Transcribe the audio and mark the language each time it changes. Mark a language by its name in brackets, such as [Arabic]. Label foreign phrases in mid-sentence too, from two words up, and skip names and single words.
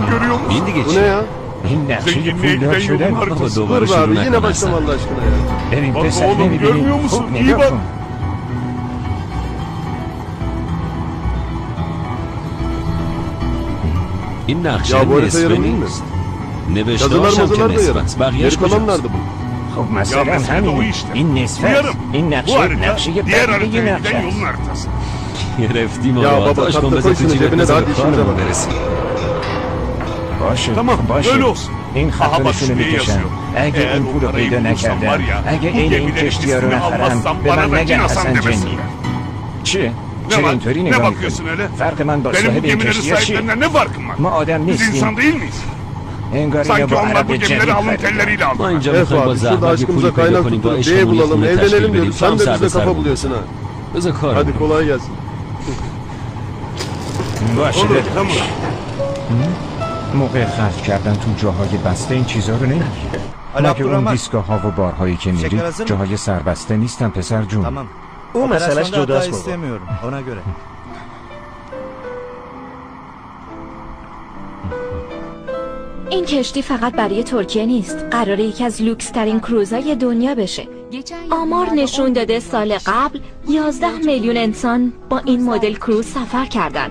[Persian] این دیگه [Turkish] Bu ne ya? [Persian] این نقشه پولدار شدن. بابا دوباره [Turkish] Dur be [Persian] شروع [Turkish] abi yine [Persian] نکن [Turkish] başlama [Persian] اصلا. [Turkish] Allah aşkına ya. [Persian] ببین [Turkish] Bak [Persian] پسر [Turkish] oğlum, [Persian] نمیبینی. [Turkish] görmüyor musun? [Persian] خب [Turkish] İyi [Persian] نگاه [Turkish] bak. [Persian] کن. این نقشه [Turkish] Ya bu harita [Persian] نصفه [Turkish] yarım değil mi? [Persian] نیست. نوشته [Turkish] Yazılar [Persian] هاشم که [Turkish] mazılar da yarım. [Persian] نصف است. بقیهش [Turkish] Geri kalan [Persian] کجاست؟ [Turkish] nerede bu? [Persian] خب مثلا [Turkish] mesele de o [Persian] همین [Turkish] işte. [Persian] این نصف [Turkish] Uyarım. [Persian] است. این [Turkish] Bu [Persian] نقشه [Turkish] harita [Persian] نقشه [Turkish] diğer [Persian] بقیه [Turkish] haritaya [Persian] نقشه [Turkish] giden [Persian] است. [Turkish] yolun haritası. [Persian] گرفتیم [Turkish] Ya [Persian] آقا [Turkish] baba [Persian] تاش کن [Turkish] katta [Persian] بذار [Turkish] koy [Persian] تو [Turkish] şunu [Persian] جیبت [Turkish] cebine [Persian] بذار [Turkish] daha [Persian] به [Turkish] işimize [Persian] کارمون [Turkish] bak. [Persian] برسیم. باشه [Turkish] Tamam [Persian] باشه. [Turkish] öyle olsun. [Persian] این خط [Turkish] Aha bak [Persian] نشونه [Turkish] şuraya [Persian] میکشن. [Turkish] yazıyor. [Persian] اگه [Turkish] Eğer [Persian] این [Turkish] o [Persian] پول رو [Turkish] parayı [Persian] پیدا [Turkish] bulursam var [Persian] نکردم، [Turkish] ya, [Persian] اگه [Turkish] bu [Persian] این [Turkish] gemilerin [Persian] کشتی ها رو [Turkish] ismini [Persian] نخرم [Turkish] almazsam [Persian] به [Turkish] bana [Persian] من [Turkish] da [Persian] نگن [Turkish] cin Hasan [Persian] حسن [Turkish] demesinler. [Persian] جنی. چیه؟ [Turkish] Ne [Persian] چرا [Turkish] var? [Persian] اینطوری [Turkish] Ne [Persian] نگاه [Turkish] bakıyorsun [Persian] میکنی؟ [Turkish] öyle? [Persian] فرق من با [Turkish] Benim [Persian] صاحب [Turkish] bu [Persian] این [Turkish] gemilerin [Persian] کشتی چیه؟ [Turkish] sahiplerinden ne farkım var? [Persian] ما آدم [Turkish] Biz [Persian] نیستیم. [Turkish] insan değil miyiz? [Persian] انگار اینو [Turkish] Sanki [Persian] با [Turkish] onlar bu [Persian] عرب [Turkish] gemileri [Persian] جنی [Turkish] alın [Persian] خریدن. [Turkish] telleriyle [Persian] ما [Turkish] aldılar. [Persian] اینجا [Turkish] Evet [Persian] میخوایم با [Turkish] abi şurada [Persian] زحمت یه پولی [Turkish] aşkımıza [Persian] پیدا [Turkish] kaynak [Persian] کنیم با [Turkish] tutturup bir ev [Persian] عشقمون یه [Turkish] bulalım [Persian] خونه تشکیل [Turkish] evlenelim [Persian] بدیم. [Turkish] diyoruz. [Persian] تو هم [Turkish] Sen de [Persian] سر به [Turkish] bize [Persian] سر [Turkish] kafa [Persian] بکن. [Turkish] buluyorsun ha. [Persian] بذار [Turkish] Hadi [Persian] کارمون [Turkish] kolay gelsin. [Persian] باشه [Turkish] Olur [Persian] داداش. [Turkish] tamam. [Persian] موقع خرج کردن تو جاهای بسته این چیزا رو نمیگی. مگه اون دیسکا ها و بارهایی که میری جاهای سربسته نیستن پسر جون. [Turkish] Tamam. O meseleş جداست baba. istemiyorum ona göre. [Persian] این کشتی فقط برای ترکیه نیست. قراره یکی از لوکس ترین کروزای دنیا بشه. آمار نشون داده سال قبل 11 میلیون انسان با این مدل کروز سفر کردن.